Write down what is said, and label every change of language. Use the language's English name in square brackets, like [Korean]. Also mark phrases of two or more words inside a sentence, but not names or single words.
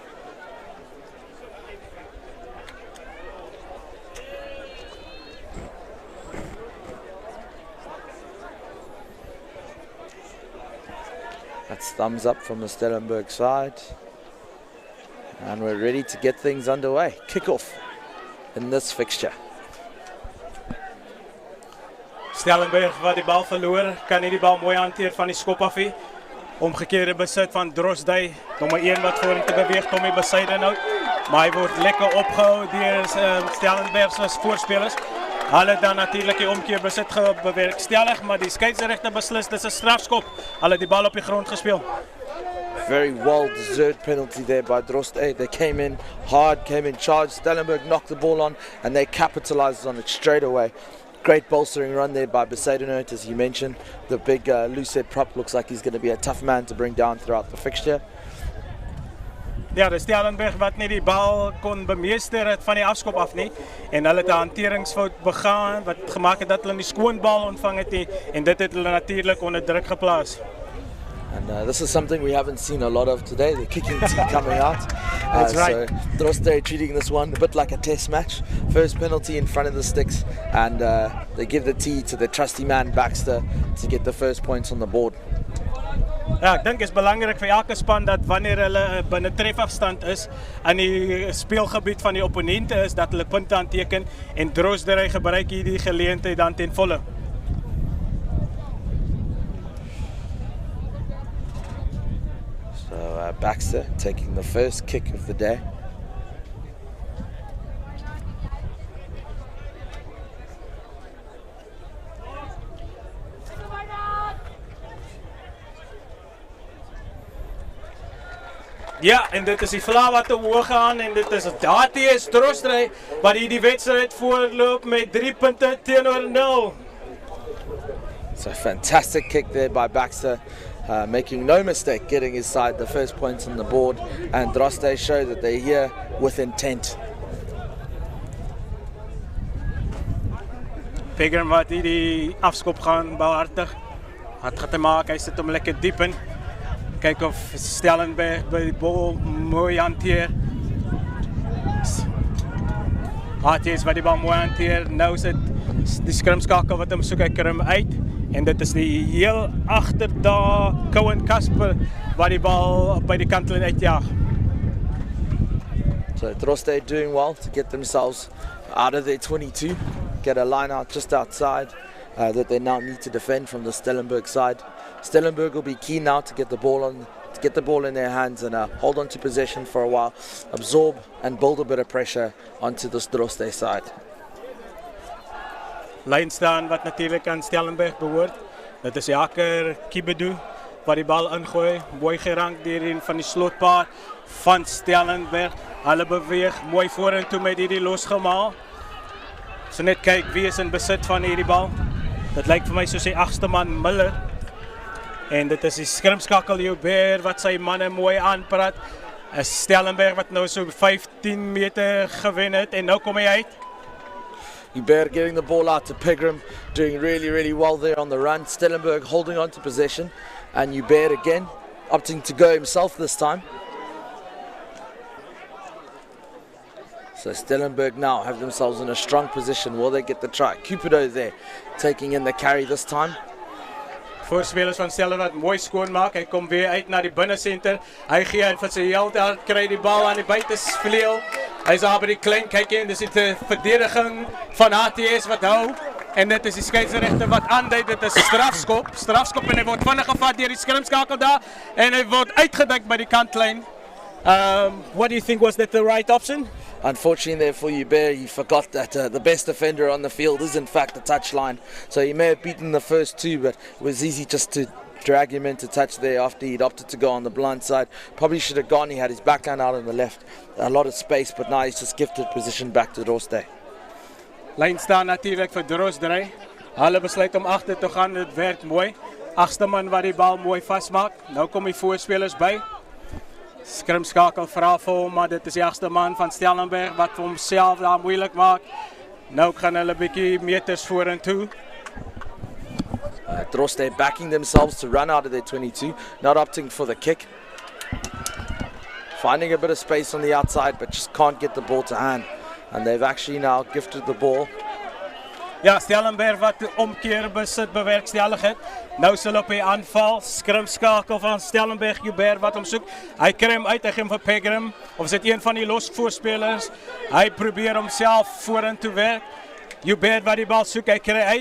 [English] That's thumbs up from the Stellenberg side. And we're ready to get things underway. Kickoff in this fixture. [Afrikaans] Stellenberg wat die bal verloor, kan nie die bal mooi hanteer van die skop af nie. Omgekeerde besit van Drostdy, nommer 1 wat vorentoe beweeg, Tommy Besuidenhout. Maar hy word lekker opgehou deur Stellenberg se voorspelers. Hulle dan natuurlik die omkeer besit bewerkstellig, maar die skeieregter beslis dis 'n strafskop. Hulle die bal op die grond gespeel. [English] Very well-deserved penalty there by Drostdy. They came in hard, came in charge. Stellenberg knocked the ball on and they capitalized on it straight away. Great bolstering run there by Besuidenhout, as you mentioned. The big loose-head prop looks like he's going to be a tough man to bring down throughout the fixture. [Afrikaans] Ja, die Stellenberg wat nie die bal kon bemeester het van die afskop af nie. En hulle het 'n hanteringsfout begaan wat gemaak het dat hulle nie skoon bal ontvang het nie. En dit het hulle natuurlik onder druk geplaas. [English] And this is something we haven't seen a lot of today, the kicking tee coming out. That's right. So Drostdy treating this one a bit like a test match. First penalty in front of the sticks, and they give the tee to the trusty man Baxter to get the first points on the board. [Afrikaans] Ja, ek dink is belangrik vir elke span dat wanneer hulle binne trefafstand is in die speelgebied van die opponente is dat hulle punte aanteken en Drostdy gebruik hierdie geleentheid dan ten volle. [English] So Baxter taking the first kick of the day. [Afrikaans] Ja, en dit is die vlag wat te hoog gaan en dit is H.T.S Drostdy wat die wedstryd voorloop met 3 punte teenoor 0. [English] So fantastic kick there by Baxter. Making no mistake, getting his side the first points on the board, and Drostdy show that they're here with intent. [Afrikaans] Pegram wat die afskop gaan behartig. Wat gaat hy maak? Hy sit hom lekker diep in. Kyk of Stellenberg by die bal mooi hanteer. H.T.S wat die bal mooi hanteer. Nou is dit die skrimskakel wat hom soek, hy kry hom uit. En dit is die heel agter daar Cohen Casper wat die bal by die kantlyn uitjaag. [English] So Drostdy doing well to get themselves out of their 22, get a line out just outside that they now need to defend from the Stellenberg side. Stellenberg will be keen now to get the ball in their hands and hold on to possession for a while, absorb and build a bit of pressure onto this Drostdy side. [Afrikaans] Lyn staan wat natuurlik aan Stellenberg behoort. Dit is Jaker Kibedu wat die bal ingooi, mooi gerank deur een van die slotpaar van Stellenberg. Hulle beweeg mooi vorentoe met hierdie losgemaal. So net kyk wie is in besit van hierdie bal. Dit lyk vir my soos die 8ste man Miller. En dit is die skrimskakel Joubert wat sy manne mooi aanpraat. Stellenberg wat nou so 15 meter gewen het en nou kom hy uit. [English] Joubert getting the ball out to Pegram, doing really well there on the run. Stellenberg holding on to possession, and Joubert again opting to go himself this time. So Stellenberg now have themselves in a strong position. Will they get the try? Cupido there, taking in the carry this time. [Afrikaans] Voorspelers van Stellenberg mooi skoon maak. Hy kom weer uit na die binnensenter. Hy gee en vir sy held daar kry die bal aan die buitevleuel. Hy's daar by die klein kykie en dis die verdediging van HTS wat hou. En dit is die skeieregter wat aandui dit is strafskop. Strafskop en hy word vinnig gevat deur die skrimskakel daar en hy word uitgedink by die kantlyn. [English] What do you think, was that the right option? Unfortunately there for Hubert, he forgot that the best defender on the field is in fact the touchline. So he may have beaten the first two, but it was easy just to drag him into touch there after he'd opted to go on the blind side. Probably should have gone, he had his backline out on the left. A lot of space, but now he's just gifted position back to Drostdy. [Afrikaans] Lyn staan natuurlijk vir Drostdy. Hulle besluit om agter te gaan, dit werk mooi. Agste man wat die bal mooi vasmaak. Nou kom die voorspelers by. Skrimskakel vra vir hom, maar dit is die agste man van Stellenberg wat vir homself daar moeilik maak. Nou gaan hulle 'n bietjie meters vorentoe. [English] Drostdy backing themselves to run out of their 22, not opting for the kick. Finding a bit of space on the outside, but just can't get the ball to hand. And they've actually now gifted the ball. [Afrikaans] Ja, Stellenberg wat omkeer besit bewerkstellig het. Nou sal op die aanval, skrimskakel van Stellenberg, Hubert wat hom soek. Hy kry hom uit, hy gee hom vir Pegram, of is dit een van die los voorspelers. Hy probeer homself vorentoe werk. Hubert wat die bal soek, hy kry uit.